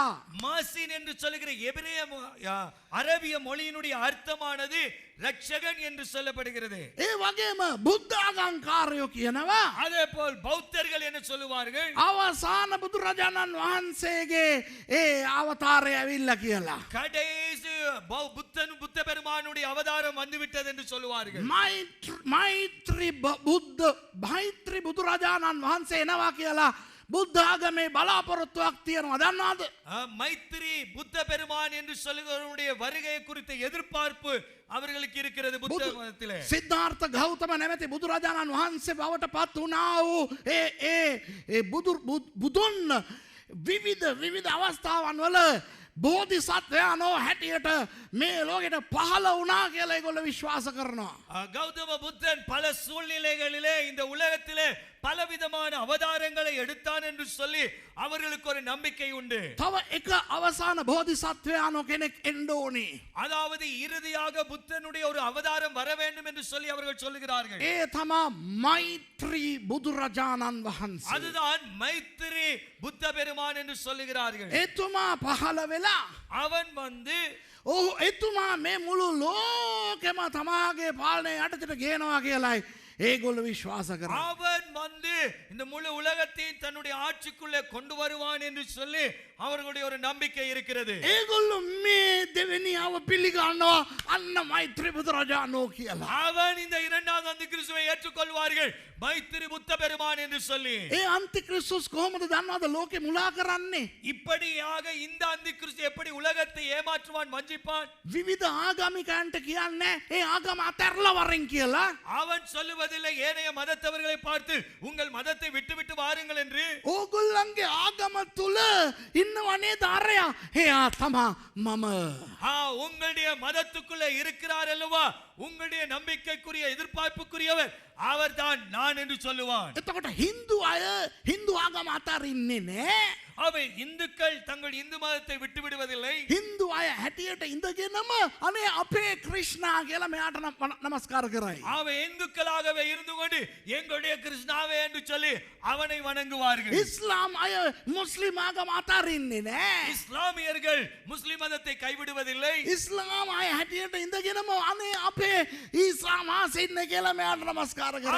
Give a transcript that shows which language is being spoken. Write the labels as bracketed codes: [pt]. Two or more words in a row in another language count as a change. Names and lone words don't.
[ta] மாசின் என்று சொல்லுகிற எபிரேய அரபிய மொழியினுடைய அர்த்தமானது ரட்சகன் என்று சொல்லப்படுகிறது. [si] ඒ වගේම බුද්ධාගම්කාරයෝ කියනවා [ta] அதே போல் பௌத்தர்கள் என்ன சொல்லுவார்கள்? [si] අවසාන බුදුරජාණන් වහන්සේගේ ඒ අවතාරය ඇවිල්ලා කියලා. [ta] கடைசி புத்த பெருமானுடைய அவதாரம் வந்துவிட்டது என்று சொல்லுவார்கள். [si] මෛත්‍රී බුදුරජාණන් වහන්සේ එනවා කියලා බුද්ධ ආගමේ බලාපොරොත්තුවක් තියෙනවා දන්නවද? [ta] மைத்திரி புத்த பெருமான் என்று சொல்லுகிறவருடைய வருகை குறித்த எதிர்பார்ப்பு அவர்களுக்கு இருக்கிறது புத்த மதத்திலே. [si] සිද්ධාර්ථ ගෞතම නැමැති බුදුරජාණන් වහන්සේ බවට පත් වුණා වූ ඒ බුදුන් විවිධ අවස්ථාවන් වල බෝධිසත්වයන්ෝ හැටියට මේ ලෝකෙට පහළ වුණා කියලා ඒගොල්ලෝ විශ්වාස කරනවා. [ta] கௌதம புத்தன் பல சூழ்நிலைகளிலே இந்த உலகத்திலே பலவிதமான அவதாரங்களை எடுத்தான் என்று சொல்லி அவர்களுக்கு ஒரு நம்பிக்கை உண்டு. [si] තව එක අවසාන බෝධිසත්වයන්ෝ කෙනෙක් එන්න ඕනේ. [ta] அதாவது இறுதியாக புத்தனுடைய ஒரு அவதாரம் வர வேண்டும் என்று சொல்லி அவர்கள் சொல்லுகிறார்கள். [si] ඒ තමා මෛත්‍රී බුදුරජාණන් වහන්සේ. [ta] அதுதான் மைத்திரி புத்த பெருமான் என்று சொல்லுகிறார்கள். [si] එතුමා පහළ වෙලා [ta] அவன் வந்து [si] ඔහු එතුමා මේ මුළු ලෝකෙම තමාගේ පාලනය යටතට ගේනවා කියලායි ඒගොල්ලෝ විශ්වාස කරනවා. [ta] அவன் வந்து இந்த முழு உலகத்தையும் தன்னுடைய ஆட்சிக்குள்ளே கொண்டு வருவான் என்று சொல்லி அவர்களுடைய ஒரு நம்பிக்கை இருக்கிறது. [si] ඒගොල්ලෝ මේ දෙවෙනියව පිළිගන්නවා අන්න මෛත්‍රී බුදුරජාණෝ කියලා. [ta] அவன் இந்த இரண்டாவது அந்தி கிறிஸ்துவை ஏற்றுக்கொள்வார்கள் மைத்திரி புத்த பெருமான் என்று சொல்லி. [si] ඒ අන්ති ක්‍රිස්තුස් කොහොමද දන්නවද ලෝකෙ මුලා කරන්නේ? [ta] இப்படியாக இந்த அந்தி கிறிஸ்து எப்படி உலகத்தை ஏமாற்றுவான் வஞ்சிப்பான்? [si] විවිධ ආගමිකයන්ට කියන්නේ ඒ ආගම අතහැරලා වරෙන් කියලා. [ta] அவன் சொல்லுவதில்லை ஏனைய மதத்தவர்களை பார்த்து உங்கள் மதத்தை விட்டுவிட்டு வாருங்கள் என்று. [si] ඕගොල්ලන්ගේ ආගම තුල ඉන්නවනේ දාරයා. එයා තමා මම. [ta] உங்களுடைய மதத்துக்குள்ள இருக்கிறார் அல்லவா உங்களுடைய நம்பிக்கைக்குரிய எதிர்பார்ப்புக்குரியவர் அவர்தான் நான் என்று சொல்லுவான். [si] එතකොට හින්දු අය හින්දු ආගම අතරින්නේ නෑ. [ta] அவை இந்துக்கள் தங்கள் இந்து மதத்தை விட்டு விடுவதில்லை. [si] හින්දු අය හැටියට ඉඳගෙනම අනේ අපේ ක්‍රිෂ්ණා කියලා මෙයාට නමස්කාර කරයි. [ta] அவை இந்துக்களாகவே இருந்து கொண்டு எங்களுடைய கிருஷ்ணாவே என்று சொல்லி அவனை வணங்குவார்கள். [si] ඉස්ලාම් අය මුස්ලිම් ආගම අතරින්නේ නෑ. [ta] இஸ்லாமியர்கள் முஸ்லிம் மதத்தை கைவிடுவதில்லை. [si] ඉස්ලාම් අය හැටියට ඉඳගෙනම අනේ අපේ ඊසා මාසේ ඉන්න කියලා මෙයාට නමස්කාර කරයි.